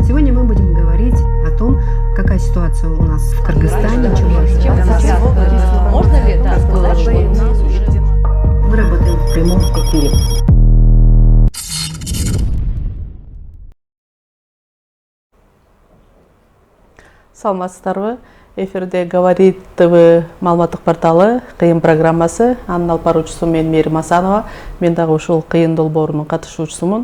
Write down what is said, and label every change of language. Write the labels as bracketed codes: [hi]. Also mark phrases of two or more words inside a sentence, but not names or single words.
[ru] Сегодня мы будем говорить о том, какая ситуация у нас в Кыргызстане. Можно ли сказать, что у нас уже... Мы работаем в прямом эфире. [ky] Саламатсыздарбы? Эфирде «Говорит ТВ» маалыматтык порталы кыйын программасы. Анын алып баруучусу мен Мээрим Асанова. Мен дагы ушул кыйын долбоорунун катышуучусумун.